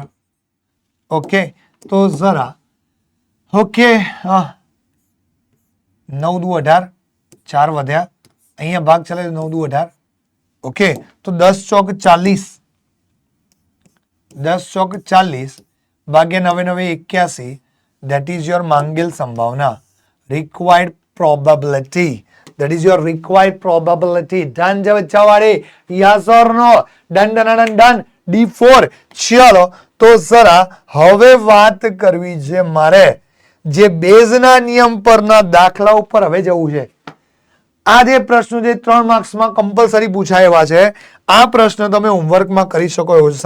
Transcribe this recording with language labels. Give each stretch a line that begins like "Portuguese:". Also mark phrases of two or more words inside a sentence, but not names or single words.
Gujarati: ઓકે, તો જરા ઓકે, 9 દુ 18, 4 વધ્યા, અહીંયા ભાગ ચાલે 9 દુ 18. ઓકે, તો 10 ચોક 40, 10 ચોક 40 ભાગ્યા 9 9 81.
English: that is your
Gujarati: માંગેલ સંભાવના,
English: required probability. that is your required probability.
Gujarati: ડન છે બચ્ચા વાળે?
English: yes or no? done done done done. D4.
Gujarati: ચલો, તો જરા હવે વાત કરવી છે મારે જે બેઝના નિયમ પરના દાખલા ઉપર હવે જવું છે. આ જે પ્રશ્નો જે 3 માર્ક્સમાં કમ્પલસરી પૂછાય એવા છે, આ પ્રશ્ન તમે હોમવર્કમાં કરી શકો એવો છે.